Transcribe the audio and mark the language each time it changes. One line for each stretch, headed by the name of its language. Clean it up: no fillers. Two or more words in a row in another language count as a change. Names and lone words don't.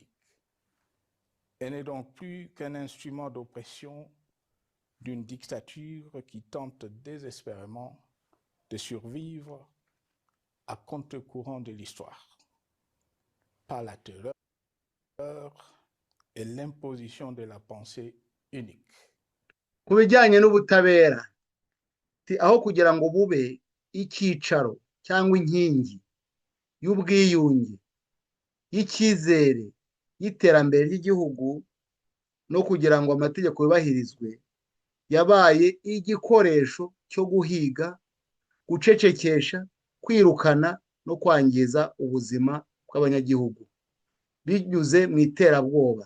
French: Elle n'est donc plus qu'un instrument d'oppression d'une dictature qui tente désespérément de survivre à contre-courant de l'histoire, par la terreur et l'imposition de la pensée unique.
Kinyarwanda: Ku bijyanye n'ubutabera, aho kugira ngo bube icyicaro cyangwa inkingi y'ubwiyunge, y'icyizere, y'iterambere ry'igihugu no kugira ngo amategeko yubahirizwe, yabaye igikoresho cyo guhiga, gucecekesha, kwirukana no kwangiza ubuzima bw'abanyagihugu binyuze mu iterabwoba.